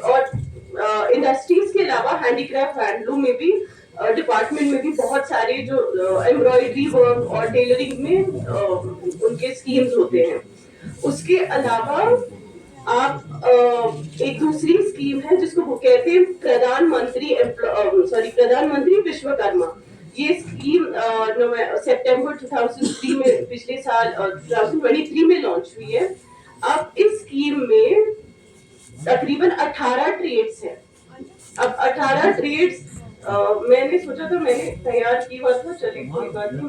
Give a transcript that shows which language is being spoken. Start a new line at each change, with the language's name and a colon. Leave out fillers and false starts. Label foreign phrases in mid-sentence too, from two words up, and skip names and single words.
Urdu: اور انڈسٹریز کے علاوہ
English: handicraft handloom
Urdu: میں بھی ڈپارٹمنٹ میں بھی بہت سارے جو
English: embroidery work
Urdu: اور ٹیلرنگ میں ان کے اسکیمز ہوتے ہیں. اس کے علاوہ آپ ایک دوسری اسکیم ہے جس کو وہ کہتے ہیں پردھان منتری وشوکرما. یہ اسکیم سپٹمبر 2003 میں پچھلے سال 2023 میں لانچ ہوئی ہے. اب اس اسکیم میں تقریباً 18 ٹریڈس ہیں. اب 18 ٹریڈس میں نے سوچا تھا, میں نے تیار کی ہوا تھا, چلیے کوئی بات نہیں.